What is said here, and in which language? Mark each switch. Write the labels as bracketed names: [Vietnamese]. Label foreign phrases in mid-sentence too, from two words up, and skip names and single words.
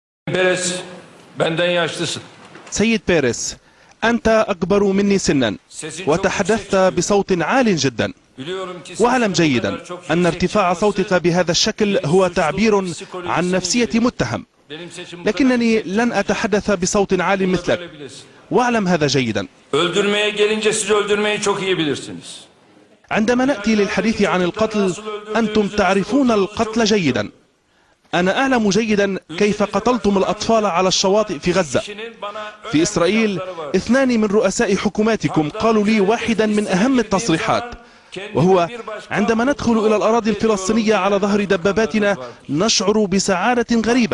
[Turkish] Peres, benden yaşlısın. [Arabic] سيد بيريس، أنت أكبر مني سنا وتحدثت بصوت عال جدا، واعلم جيدا أن ارتفاع صوتك بهذا الشكل هو تعبير عن نفسية متهم، لكنني لن أتحدث بصوت عال مثلك، واعلم هذا جيدا. [Turkish] Öldürmeye gelince siz öldürmeyi çok iyi bilirsiniz. [Arabic] عندما نأتي للحديث عن القتل أنتم تعرفون القتل جيدا. أنا أعلم جيدا كيف قتلتم الأطفال على الشواطئ في غزة. في إسرائيل 2 من رؤساء حكوماتكم قالوا لي واحدا من أهم التصريحات، وهو عندما ندخل إلى الأراضي الفلسطينية على ظهر دباباتنا نشعر بسعادة غريبة.